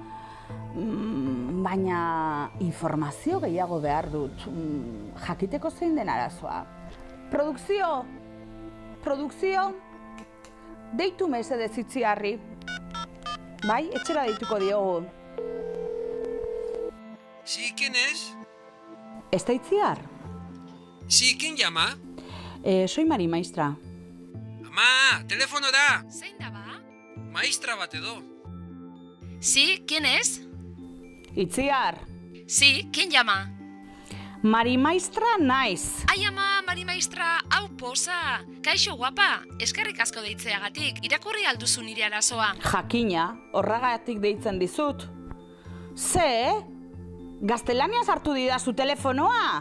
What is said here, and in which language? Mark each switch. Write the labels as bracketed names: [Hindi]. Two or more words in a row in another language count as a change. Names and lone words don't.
[Basque] Baina informazio gehiago behar dut, jakiteko zein den arazoa. Produkzio, deitu mesedez Itziarri. Bai, etxera deituko diogu. [Spanish] Sí, ¿quién es? [Basque] ¿Ez da Itziar? [Spanish] Sí, ¿quién llama? Soy Mari Maistra. [Basque] Ama, telefono da! Zein da ba? Maistra bat edo. [Spanish] Sí, ¿quién es? Itziar, Sí, ¿quién llama? [Basque] Mari Maistra naiz. Ai ama, Mari Maistra, hau posa! Kaixo guapa, eskerrik asko deitzeagatik, irakurri alduzu nire arazoa. Jakina, horregatik deitzen dizut. Ze? Gaztelaniaz hartu didazu telefonoa?